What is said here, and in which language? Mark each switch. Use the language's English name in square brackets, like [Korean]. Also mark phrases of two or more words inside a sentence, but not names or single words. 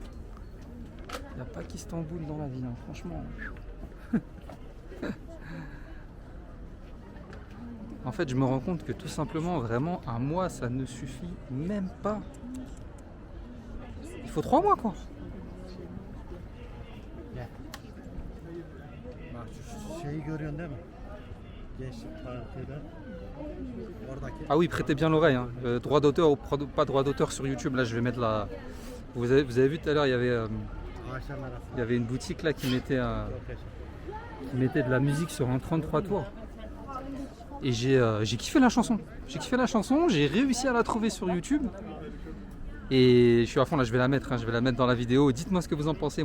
[French] Il n'y a pas qu'Istanbul dans la ville, hein, franchement. En fait, je me rends compte que tout simplement, vraiment, un mois, ça ne suffit même pas. Il faut 3 mois, quoi. [Turkish] Şeyi görüyorsun değil mi? Gençlik Parkı'yla. Oradaki. [French] Ah oui, prêtez bien l'oreille, hein. Droit d'auteur ou pas droit d'auteur sur YouTube. Là, je vais mettre la. Vous avez vu tout à l'heure, il y avait une boutique là qui mettait de la musique sur un 33 tours. Et j'ai kiffé la chanson. J'ai réussi à la trouver sur YouTube. Et je suis à fond là, je vais la mettre, hein, dans la vidéo. Dites-moi ce que vous en pensez.